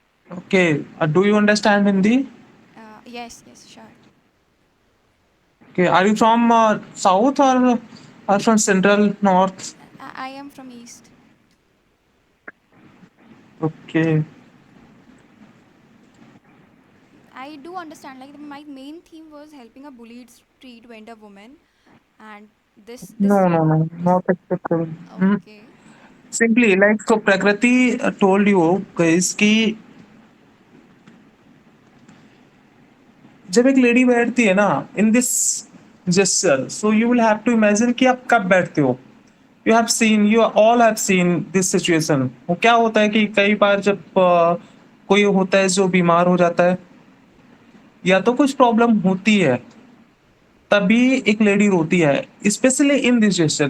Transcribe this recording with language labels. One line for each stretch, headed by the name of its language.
English: Okay, do you understand Hindi? Yes, yes, sure. Okay, are you from south or from central north? I am from East. Okay. I do understand. Like my main theme was helping a bullied street vendor woman, and this No, not acceptable. okay. Simply like so Prakriti told you guys
Hindi: कि जब एक lady बैठती है ना
English: in this gesture, so you will have to imagine
Hindi: कि आप कब बैठते हो।
English: You have seen, you all have seen this situation.
Hindi: वो क्या होता है कि कई बार जब कोई होता है जो बीमार हो जाता है या तो कुछ प्रॉब्लम होती है, तभी एक लेडी रोती है,
English: Specially in this gesture.